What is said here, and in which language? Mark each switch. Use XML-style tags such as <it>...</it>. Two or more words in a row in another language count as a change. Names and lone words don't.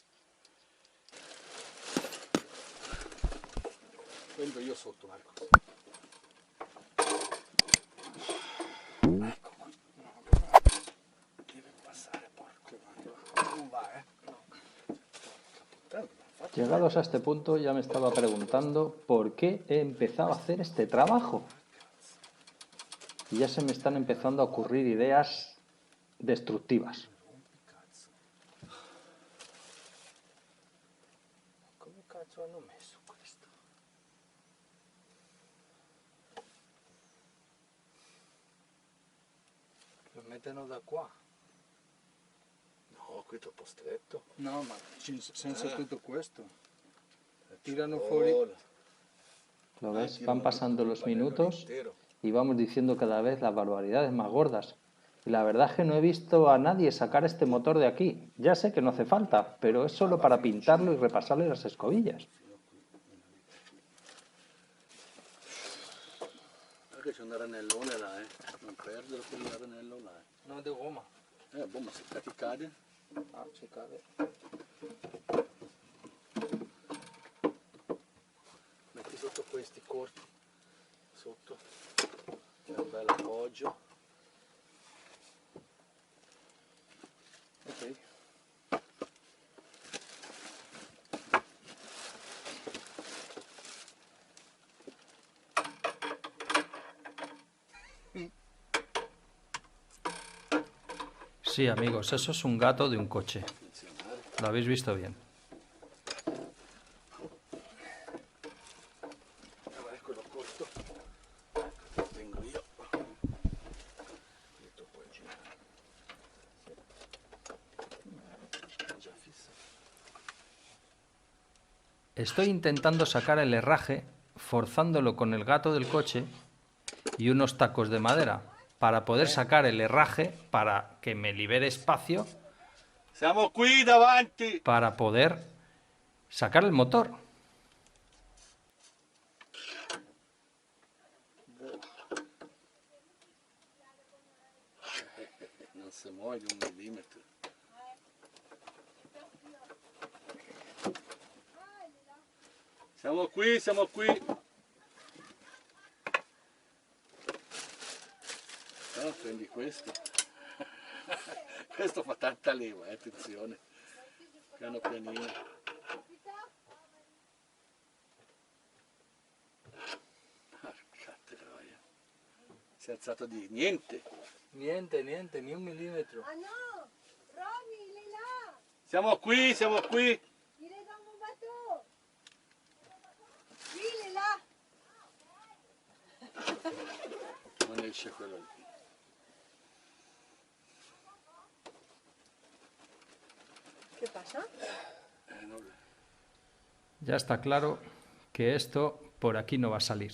<it>Prendo io sotto, Marco. Ecco qui. No, deve passare, porco. Non va, eh? No. Porca puttana.</it> <es>Llegados a este punto ya me estaba preguntando por qué he empezado a hacer este trabajo. Y ya se me están empezando a ocurrir ideas destructivas.</es> <it>Come cazzo hanno messo questo? Lo mettono da qua. No, qui è troppo stretto. No, ma senza tutto questo. Tirano fuori.</it> <es>¿Lo ves? Van pasando los minutos y vamos diciendo cada vez las barbaridades más gordas. Y la verdad es que no he visto a nadie sacar este motor de aquí. Ya sé que no hace falta, pero es solo para pintarlo y repasarle las escobillas.</es> <it>Guarda che c'è un aranellone là, non perdere quell'aranello là.</it> <es>No es de goma.</es> <it>Boh, ma se ti cade. Ah, se cade. Metti sotto questi corti, sotto, c'è un bel appoggio. Ok.</it> <es>Sí, amigos, eso es un gato de un coche. Lo habéis visto bien.</es> <it>Guarda, quello corto. Tengo io. Metto poi giù. Già fisso.</it> <es>Estoy intentando sacar el herraje forzándolo con el gato del coche y unos tacos de madera para poder sacar el herraje para que me libere espacio</es> <it>Siamo qui davanti!</it> <es>para poder sacar el motor.</es> <it>Non si muove di 1 millimetro. Siamo qui, siamo qui! No, prendi questo. Questo fa tanta leva, attenzione. Piano pianino. Porca troia. Si è alzato di niente. Niente,</it> <es>ni un milímetro.</es> <it>Ah, no. Romy,</it> <fr>il est là.</fr> <it>Siamo qui, siamo qui.</it> <fr>Il est dans mon bateau. Oui, il est là.</fr> <it>Non esce quello lì.</it> <es>¿Qué pasa? Ya está claro que esto por aquí no va a salir.</es>